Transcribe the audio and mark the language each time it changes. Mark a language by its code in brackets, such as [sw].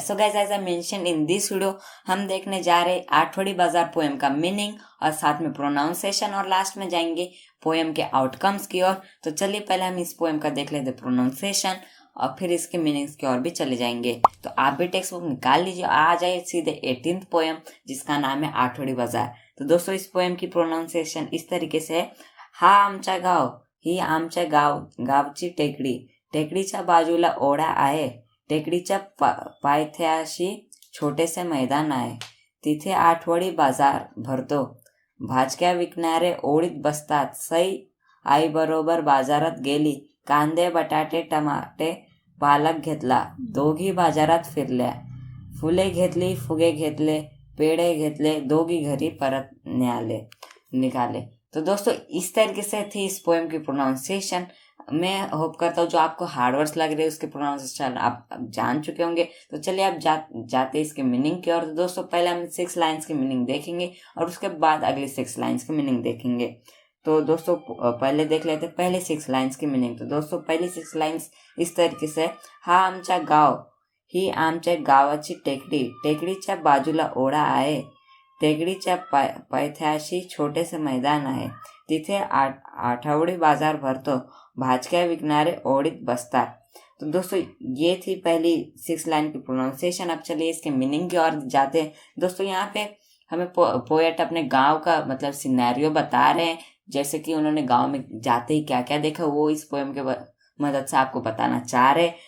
[en] So guys, as I mentioned in this video, [hi] हम देखने जा रहे आठवड़ी बाजार पोएम का मीनिंग और साथ में प्रोनाउंसिएशन, और लास्ट में जाएंगे पोएम के आउटकम्स की ओर। तो चलिए पहले हम इस पोएम का देख लेते प्रोनाउंसिएशन और फिर इसके मीनिंग्स की ओर भी चले जाएंगे। तो आप भी टेक्स्ट बुक निकाल लीजिए, आ जाइए सीधे 18th पोएम जिसका नाम है आठवड़ी बाजार। तो दोस्तों इस पोएम की प्रोनाउंसिएशन इस तरीके से है। [mr] हा आमचा गाव, ही आमच्या गावची टेकडी, टेकडीच्या बाजूला ओढा आहे, टेकडीच्या पायथ्याशी छोटेसे मैदान आहे, तिथे आठवडी बाजार भरतो, भाजक्या विकणारे ओळीत बसतात, सई आई बरोबर बाजारात गेली, कांदे बटाटे टमाटे पालक घेतला, दोघी बाजारात फिरल्या, फुले घेतली फुगे घेतले, पेढे घेतले, दोघी घरी परत निघाले। [hi] तो दोस्तों इस तरीके से थी इस पोएम की प्रोनाउंसिएशन। मैं होप करता हूँ जो आपको हार्ड वर्ड्स लग रहे हैं उसके प्रोनाउंसिएशन आप जान चुके होंगे। तो चलिए आप जाते इसके मीनिंग की ओर। तो दोस्तों पहले हम 6 लाइन्स की मीनिंग देखेंगे और उसके बाद अगली 6 लाइन्स की मीनिंग देखेंगे। तो दोस्तों पहले देख लेते हैं पहले 6 लाइन्स की मीनिंग। तो दोस्तों पहली 6 लाइन्स इस तरीके से, [mr] हा आमच्या गाव, ही आमच्या गावाची टेकडी, टेकडीच्या बाजूला ओढा आहे, टेकडीच्या पायथ्याशी छोटेसे मैदान आहे, तिथे आठवडी बाजार भरतो, भाजक्या विकणारे ओढीत बसतात। [hi] तो दोस्तों ये थी पहली 6 लाइन की प्रोनाउंसिएशन। अब चलिए इसके मीनिंग की ओर जाते हैं। दोस्तों यहाँ पे हमें पोएट अपने गांव का मतलब सिनेरियो बता रहे हैं, जैसे कि उन्होंने गांव में जाते ही क्या क्या देखा वो इस पोएम के मदद से आपको बताना चाह रहे।